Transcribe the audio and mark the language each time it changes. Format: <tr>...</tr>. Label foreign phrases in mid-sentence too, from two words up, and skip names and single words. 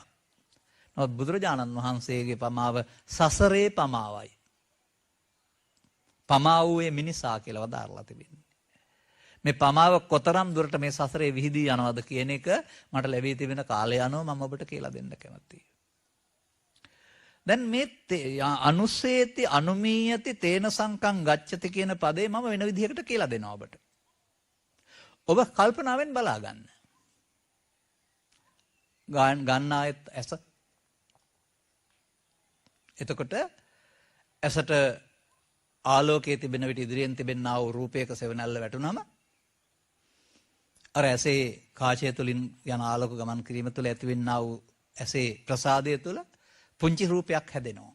<si>නමුත් බුදුරජාණන් වහන්සේගේ පමාව සසරේ පමාවයි. පමා වූයේ මිනිසා කියලා වදාරලා තිබෙනවා. මේ පමාව කොතරම් දුරට මේ සසරේ විහිදී යනවද කියන එක මට ලැබී තිබෙන කාලය අනුව මම ඔබට කියලා දෙන්න කැමතියි. දැන් මේ</si> <pi>අනුසේති අනුමීයති තේන සංකං ගච්ඡති</pi> <si>කියන පදේ මම වෙන විදිහකට කියලා දෙනවා ඔබට. ඔබ කල්පනාවෙන් බලා ගන්න. ගන්න ආයත් ඇස. එතකොට ඇසට ආලෝකයේ තිබෙන විට ඉදිරියෙන් තිබෙනා වූ රූපයක සෙවණැල්ල වැටුනම අර ඇසේ කාචය තුලින් යන ආලෝක ගමන් කිරීම තුළ ඇතිවෙනා වූ ඇසේ ප්‍රසාදය තුළ පුංචි රූපයක් හැදෙනවා.</si>